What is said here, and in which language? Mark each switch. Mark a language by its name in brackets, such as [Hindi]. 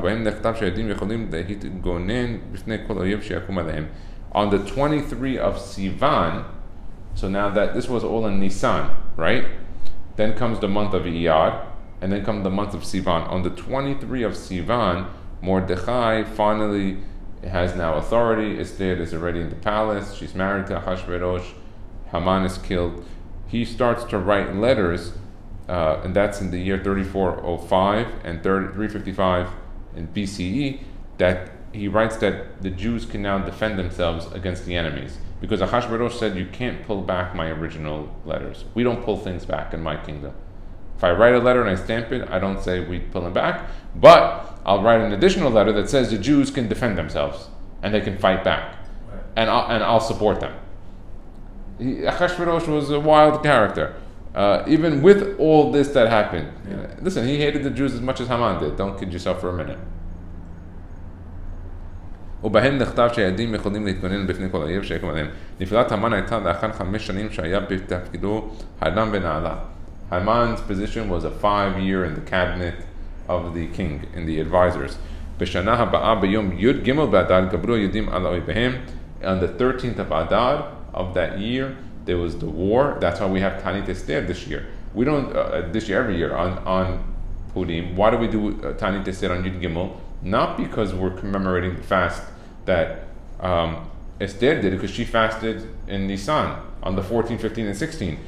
[Hebrew] V'hem nechtav she'edim yecholim להתגונן בפני כל אויב שיקום עליהם. [English] On the 23 of Sivan, so now that this was all in Nisan, right? Then comes the month of Iyar, and then comes the month of Sivan. On the 23 of Sivan, Mordechai finally has now authority. Esther is already in the palace. She's married to Achashverosh. Haman is killed. He starts to write letters, and that's in the year 3405 and 355 in BCE, that he writes that the Jews can now defend themselves against the enemies. Because Achashverosh said, you can't pull back my original letters. We don't pull things back in my kingdom. If I write a letter and I stamp it, I don't say we pull it back, but I'll write an additional letter that says the Jews can defend themselves and they can fight back, and I'll support them. Achashverosh was a wild character. Even with all this that happened, listen, he hated the Jews as much as Haman did. Don't kid yourself for a minute. [Hebrew] ובהם נכתב שהיהודים יכולים להתגונן בפני כל אויב שיקום עליהם. נפילת המן הייתה לאחר 5 שנים שהיה בתפקידו האדם בנעלה. [English] Haman's position was a 5-year in the cabinet of the king, in the advisors. [Hebrew] בשנה הבאה ביום י' ג' באדר גברו היהודים על אויביהם. [English] On the 13th of Adar of that year, there was the war. That's why we have Tanit Esther this year. We don't, this year, every year, on Purim. Why do we do Tanit Esther on Yud Gimel? Not because we're commemorating the fast that Esther did, because she fasted in Nisan on the 14, 15, and 16.